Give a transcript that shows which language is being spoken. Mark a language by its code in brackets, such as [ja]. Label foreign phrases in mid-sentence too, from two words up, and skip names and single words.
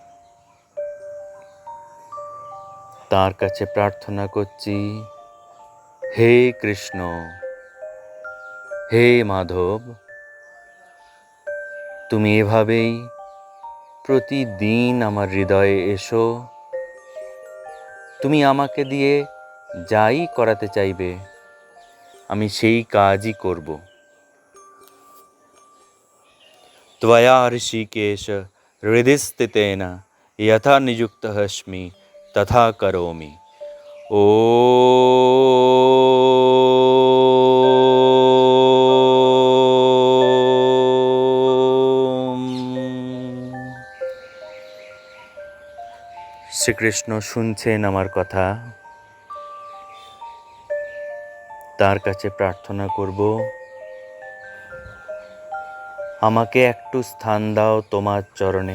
[bn] তার কাছে প্রার্থনা করছি, হে কৃষ্ণ, হে মাধব, তুমি এভাবেই প্রতিদিন আমার হৃদয়ে এসো। তুমি আমাকে দিয়ে যাই করাতে চাইবে আমি সেই কাজই করব। [sa] त्वया ऋषिकेश हृदि स्थितेन यथा नियुक्तः अस्मि तथा करोमि। [bn] ॐ শ্রীকৃষ্ণ শুনছেন আমার কথা। তার কাছে প্রার্থনা করব, আমাকে একটু স্থান দাও তোমার চরণে।